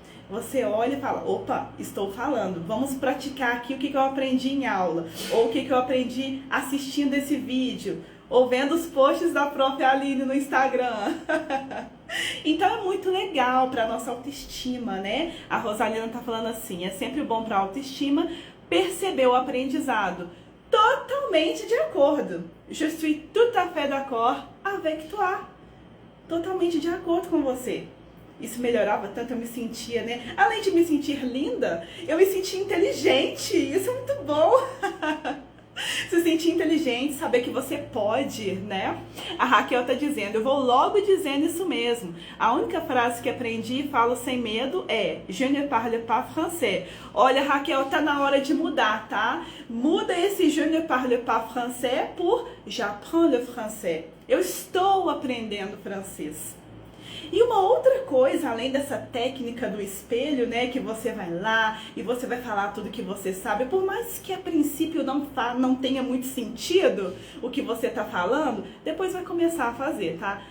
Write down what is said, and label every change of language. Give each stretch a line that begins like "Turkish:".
Portuguese: Você olha e fala, opa, estou falando, vamos praticar aqui o que eu aprendi em aula, ou o que eu aprendi assistindo esse vídeo, ou vendo os posts da Prof. Aline no Instagram. Então é muito legal para a nossa autoestima, né? A Rosalina tá falando assim, é sempre bom para a autoestima perceber o aprendizado. Totalmente de acordo.
French: Je suis tout à fait d'accord avec toi.
Portuguese: Totalmente de acordo com você. Isso melhorava tanto, eu me sentia, né? Além de me sentir linda, eu me sentia inteligente. Isso é muito bom. Se sentir inteligente, saber que você pode, né? A Raquel tá dizendo, eu vou logo dizendo isso mesmo. A única frase que aprendi e falo sem medo é
French: Je ne parle pas français.
Portuguese: Olha, Raquel, tá na hora de mudar, tá? Muda esse
French: Je ne parle pas français
Portuguese: por
French: J'apprends le français.
Portuguese: Eu estou aprendendo francês. E uma outra coisa, além dessa técnica do espelho, né, que você vai lá e você vai falar tudo que você sabe, por mais que a princípio não tenha muito sentido o que você tá falando, depois vai começar a fazer, tá?